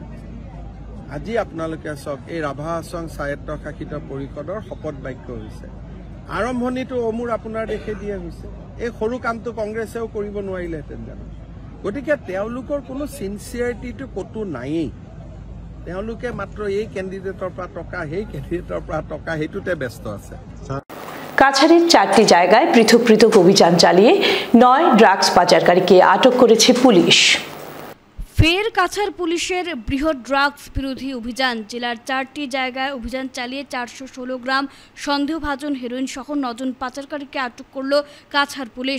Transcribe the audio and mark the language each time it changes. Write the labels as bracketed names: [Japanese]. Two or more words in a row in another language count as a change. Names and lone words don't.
[Assamese] আজি আপোনালোকে চাওক, এই ৰাভা হাছং স্বায়ত্তশাসিত পৰিষদৰ শপত বাক্য হৈছে, আৰম্ভণিটো অমূৰ আপোনাৰ দেশে দিয়া হৈছে। এই সৰু কামটো কংগ্ৰেছেও কৰিব নোৱাৰিলেহেঁতেন জানো? গতিকে তেওঁলোকৰ কোনো চিনচিয়াৰিটিটো ক'তো নায়েই, তেওঁলোকে মাত্ৰ এই কেণ্ডিডেটৰ পৰা টকা, সেই কেণ্ডিডেটৰ পৰা টকা, সেইটোতে ব্যস্ত আছে। [Bangla] কাছাড়ের 4টি জায়গায় পৃথক পৃথক অভিযান চালিয়ে 9 ড্রাগস পাচারকারীকে আটক করেছে পুলিশ। ফের কাছাড় পুলিশের বৃহৎ ড্রাগস বিরোধী অভিযান। জেলার 4টি জায়গায় অভিযান চালিয়ে 416 গ্রাম সন্দেহভাজন হেরোইন সহ 9 জন পাচারকারীকে আটক করল কাছাড় পুলিশ।